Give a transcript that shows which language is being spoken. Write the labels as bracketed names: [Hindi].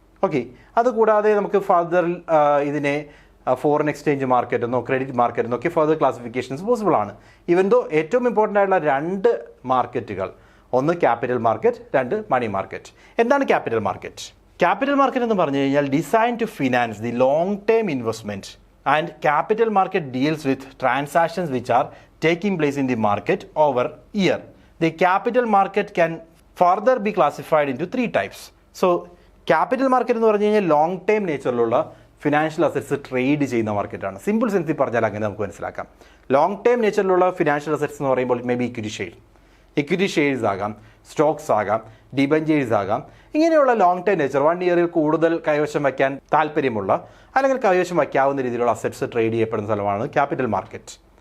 [Malayalam] Okay, അതുകൂടാതെ നമുക്ക് further ഇതിനെ ഫോറിൻ എക്സ്ചേഞ്ച് മാർക്കറ്റ് എന്നോ ക്രെഡിറ്റ് മാർക്കറ്റ് എന്നൊക്കെ ഫർദർ ക്ലാസിഫിക്കേഷൻസ് പോസിബിൾ ആണ്. ഈവൻ ദോ ഏറ്റവും ഇമ്പോർട്ടൻ്റ് ആയിട്ടുള്ള രണ്ട് മാർക്കറ്റുകൾ, ഒന്ന് ക്യാപിറ്റൽ മാർക്കറ്റ്, രണ്ട് മണി മാർക്കറ്റ്. എന്താണ് ക്യാപിറ്റൽ മാർക്കറ്റ്? ക്യാപിറ്റൽ മാർക്കറ്റ് എന്ന് പറഞ്ഞു കഴിഞ്ഞാൽ [English] Design to finance the long term investment. And capital market deals with transactions which are taking place in the market over year. The capital market can further be classified into three types. So capital market [Malayalam] എന്ന് പറഞ്ഞു കഴിഞ്ഞാൽ long time നേച്ചറിലുള്ള financial assets trade ചെയ്യുന്ന മാർക്കറ്റാണ്. Simple സെൻസിൽ പറഞ്ഞാൽ അങ്ങനെ നമുക്ക് മനസ്സിലാക്കാം. Long time നേച്ചറിലുള്ള financial assets എന്ന് പറയുമ്പോൾ may be equity share, equity shares ആകാം, സ്റ്റോക്സ് ആകാം, ഡിബഞ്ചേഴ്സ് ആകാം. ഇങ്ങനെയുള്ള ലോങ് ടൈം നേച്ചർ 1 ഇയറിൽ കൂടുതൽ കൈവശം വയ്ക്കാൻ താല്പര്യമുള്ള അല്ലെങ്കിൽ കൈവശം വയ്ക്കാവുന്ന രീതിയിലുള്ള അസറ്റ്സ് ട്രേഡ് ചെയ്യപ്പെടുന്ന സ്ഥലമാണ് ക്യാപിറ്റൽ മാർക്കറ്റ്.